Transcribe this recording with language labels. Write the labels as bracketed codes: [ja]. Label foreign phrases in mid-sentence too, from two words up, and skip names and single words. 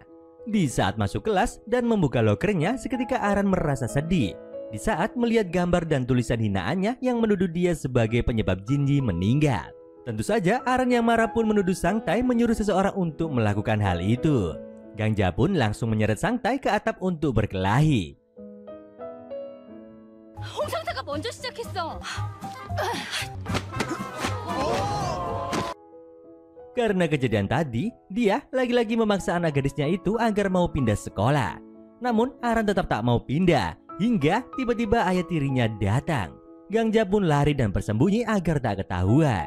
[id] Di saat masuk kelas dan membuka lokernya, seketika Aran merasa sedih di saat melihat gambar dan tulisan hinaannya yang menuduh dia sebagai penyebab Jinji meninggal. Tentu saja Aran yang marah pun menuduh Sang Tai menyuruh seseorang untuk melakukan hal itu. Gangja pun langsung menyeret Sang Tai ke atap untuk berkelahi. [ko] 홍 상사가 먼저 시작했어. [id] Karena kejadian tadi, dia lagi-lagi memaksa anak gadisnya itu agar mau pindah sekolah. Namun Aran tetap tak mau pindah, hingga tiba-tiba ayah tirinya datang. Gangja pun lari dan bersembunyi agar tak ketahuan.